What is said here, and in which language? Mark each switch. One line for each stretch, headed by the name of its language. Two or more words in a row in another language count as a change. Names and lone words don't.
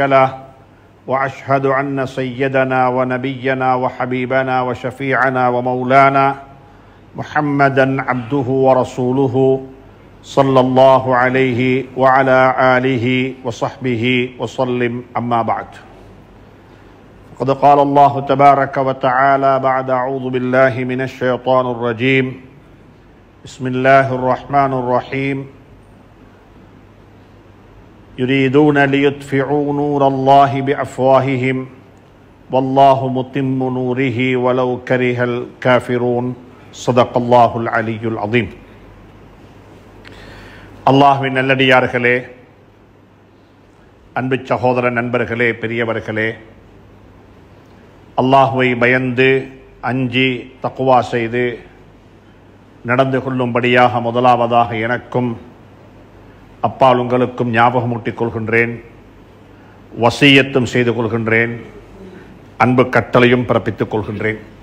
Arabic: له وأشهد أن سيدنا ونبينا وحبيبنا وشفيعنا ومولانا محمدا عبده ورسوله صلى الله عليه وعلى آله وصحبه وسلم أما بعد قد قال الله تبارك وتعالى بعد أعوذ بالله من الشيطان الرجيم بسم الله الرحمن الرحيم يريدون ليطفئوا نور الله بأفواههم والله متم نوره ولو كره الكافرون صدق الله العلي العظيم.
Tamil: அல்லாஹ்வின் நல்லடியார்களே, அன்பு சகோதர நண்பர்களே, பெரியவர்களே, அல்லாஹ்வை பயந்து அஞ்சி தக்வா செய்து நடந்து கொள்ளும்படியாக முதலாவதாக எனக்கும் அப்பால் உங்களுக்கும் ஞாபகமூட்டிக் கொள்கின்றேன், வசியத்தும் செய்து கொள்கின்றேன், அன்பு கட்டளையும் பிறப்பித்துக் கொள்கின்றேன்.